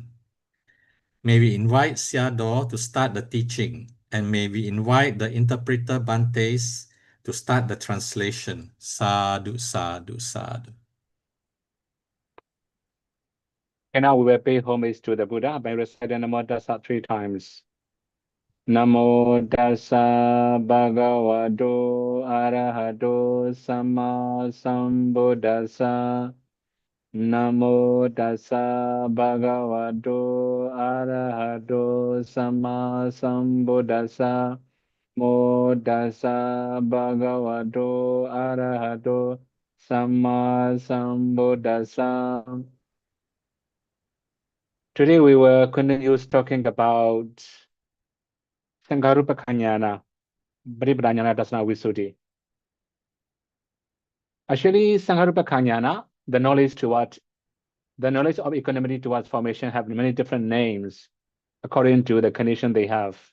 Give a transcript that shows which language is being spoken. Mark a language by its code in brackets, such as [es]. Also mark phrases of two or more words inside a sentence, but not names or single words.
[en] May we invite Theodore to start the teaching, and may we invite the interpreter Bantes to start the translation. [pi] Sadhu, sadhu, sadhu. [en] And now we will pay homage to the Buddha by reciting Namo Tassa 3 times. [pi] Namo Tassa Bhagavato Arahato Samma Sambuddhassa. Namo Tassa Bhagavato Arahato Samma Sambuddhassa. Namo Tassa Bhagavato Arahato Samma Sambuddhassa. [en] Today we will continue talking about [pi] Sangharupakhanyana, Paṭipadāñāṇadassanavisuddhi. [en] Actually, Sangharupakhanyana, the knowledge of equanimity towards formation, have many different names according to the condition they have.